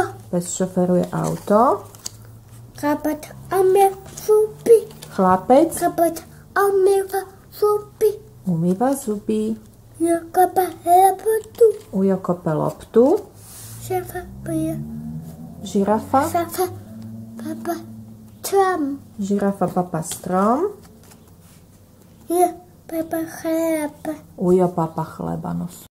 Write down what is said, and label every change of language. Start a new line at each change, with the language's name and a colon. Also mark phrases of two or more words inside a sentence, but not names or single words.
Slovak: Pes šoféruje auto. Chabot, umýva zuby. Chlapec Chabot, umýva zuby. umýva zuby. Jakoba, labotu. Ujo kope loptu. Šefa, pija. Žirafa. Šefa, papa, tram. Žirafa papa strom. Ja, papa, chleba. Ujo papa chleba nos.